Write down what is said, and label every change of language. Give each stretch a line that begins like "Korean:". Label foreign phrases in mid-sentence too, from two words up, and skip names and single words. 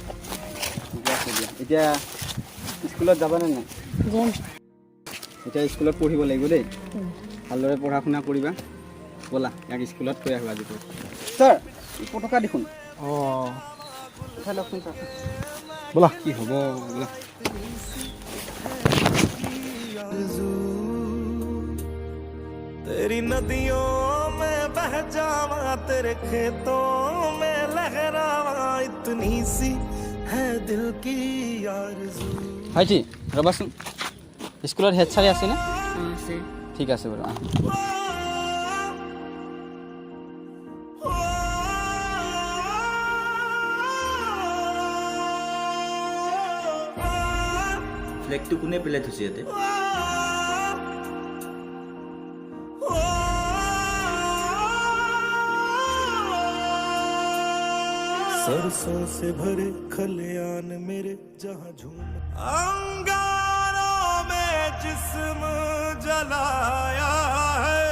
Assamese: ঠিকে আছে দিয়া এতিয়া স্কুলত যাবানে নাই যাম এতিয়া স্কুলত পঢ়িব লাগিব দেই ভালদৰে পঢ়া শুনা কৰিবা ব'লা ইয়াক স্কুলত থৈ আহোঁ আজি ছাৰ পটকা দেখোন অঁ উঠাই লওকচোন ছাৰ ব'লা কি হ'ব ব'লা
Hindi: तेरी नदियों में बह जावा तेरे खेतों में लहरावा इतनी सी है दिल की आरज़ू
Assamese: ভাইটি ৰ'বাচোন স্কুলত হেড ছাৰে আছেনে আছে ঠিক আছে বাৰু ফ্লেগটো কোনে পেলাই থৈছে ইয়াতে
Hindi: सरसों से भरे खलियान मेरे जहाँ झूम अंगारों में जिस्म जलाया है